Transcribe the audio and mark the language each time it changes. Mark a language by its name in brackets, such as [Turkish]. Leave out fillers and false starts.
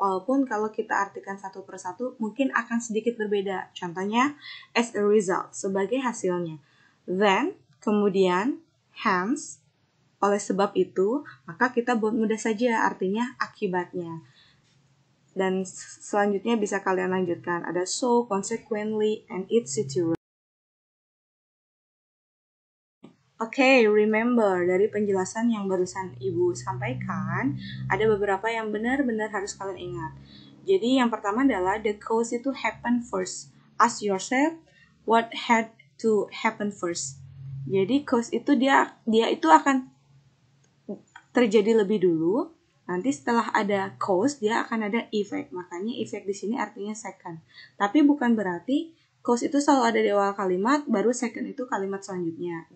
[Indonesian] Walaupun kalau kita artikan satu persatu mungkin akan sedikit berbeda. Contohnya, [English] as a result, [Indonesian] sebagai hasilnya. Then, kemudian, [English] hence, [Indonesian] oleh sebab itu, maka kita buat mudah saja artinya akibatnya. Dan selanjutnya bisa kalian lanjutkan. Ada so, consequently, and etc. Oke, remember, dari penjelasan yang barusan Ibu sampaikan, ada beberapa yang benar-benar harus kalian ingat. Jadi yang pertama adalah [English] the cause [Indonesian] itu [English] happen first. Ask yourself, what had to happen first? [Indonesian] Jadi cause itu dia itu akan terjadi lebih dulu, nanti setelah ada cause dia akan ada effect. Makanya effect di sini artinya second. Tapi bukan berarti cause itu selalu ada di awal kalimat, baru second itu kalimat selanjutnya.